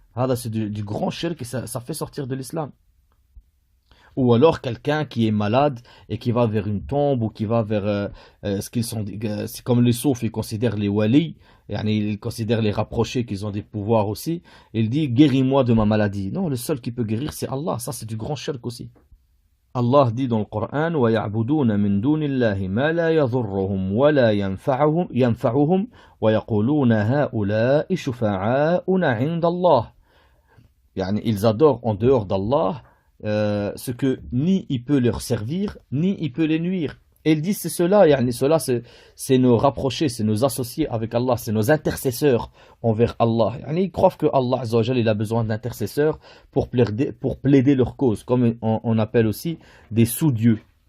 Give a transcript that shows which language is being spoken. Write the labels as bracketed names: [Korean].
[French] Hada c'est du grand shirk et ça fait sortir de l'islam. Ou alors quelqu'un qui est malade et qui va vers une tombe ou qui va vers ce qu'ils sont. C'est comme les soufs, ils considèrent les walis, ils considèrent les rapprochés qu'ils ont des pouvoirs aussi. Il dit guéris-moi de ma maladie. Non, le seul qui peut guérir c'est Allah. Ça c'est du grand shirk aussi. Allah dit dans le Coran [Arabic] وَيَعْبُدُونَ مِن دُونِ اللَّهِ مَا لَا يَضُرُّهُمْ وَلَا يَنفَعُهُمْ وَيَقُولُونَ هَؤُلَاءِ شُفَعَاؤُنَا عِندَ اللَّهِ. [French] Ils adorent en dehors d'Allah ce que ni il peut leur servir, ni il peut les nuire. Et ils disent c'est cela, cela c'est nos rapprochés, c'est nos associés avec Allah, c'est nos intercesseurs envers Allah. Ils croient que Allah Azza wa Jal, il a besoin d'intercesseurs pour plaider leur cause, comme on appelle aussi des sous-dieux.